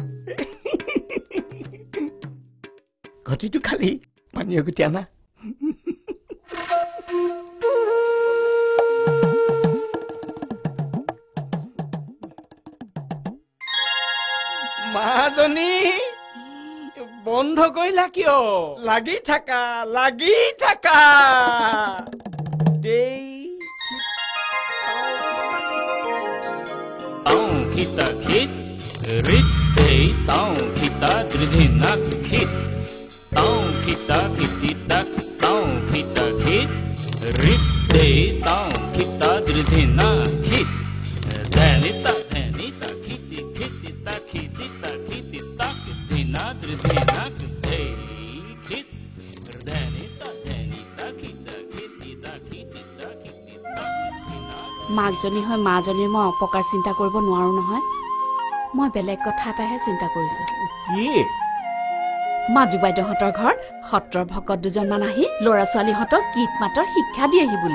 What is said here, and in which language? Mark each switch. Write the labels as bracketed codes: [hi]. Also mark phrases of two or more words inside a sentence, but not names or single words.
[as] ঘটিটো খালি পানী গুটি আনা মাজনী বন্ধ কৰিলা কিয় লাগি থাকা দেই tao kita kit rit hey tao kita dridhina kit tao kita kiti tak tao kita kit rit hey tao kita dridhina kit dhanita kiti tak dina dridhina hey kit dhanita kita kiti tak মাকজনী হৈ মাজনীৰ মই অপকাৰ চিন্তা কৰিব নোৱাৰো নহয় মই বেলেগ কথা এটাহে চিন্তা কৰিছো। কি? মাজু বাইদেউহঁতৰ ঘৰত সত্ৰৰ ভকত দুজনমান আহি ল'ৰা ছোৱালীহঁতক গীত মাতৰ শিক্ষা দিয়েহি বোলে।